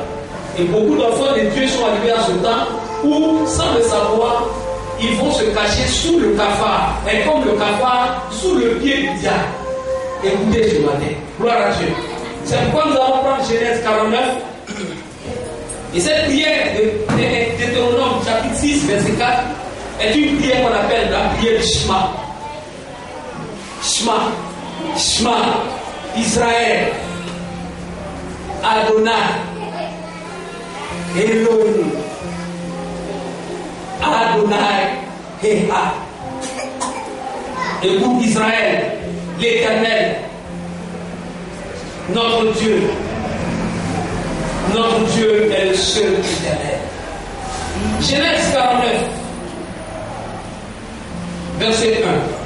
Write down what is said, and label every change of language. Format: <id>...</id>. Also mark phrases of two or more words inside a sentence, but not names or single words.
<fr>Et beaucoup d'enfants de Dieu sont arrivés à ce temps où, sans le savoir, ils vont se cacher sous le cafard. Et comme le cafard, sous le pied du diable. Écoutez ce matin. Gloire à Dieu. C'est pourquoi nous allons prendre Genèse 49. Et cette prière de Deutéronome chapitre 6, verset 4, est une prière qu'on appelle la prière du Shema.</fr> <he>שמע. שמע. ישראל. אדוני. אלוהים. אדוני. Eha.</he> <fr>Écoute Israël, l'Éternel, notre Dieu. Notre Dieu est le seul éternel. Genèse 49, verset 1.</fr>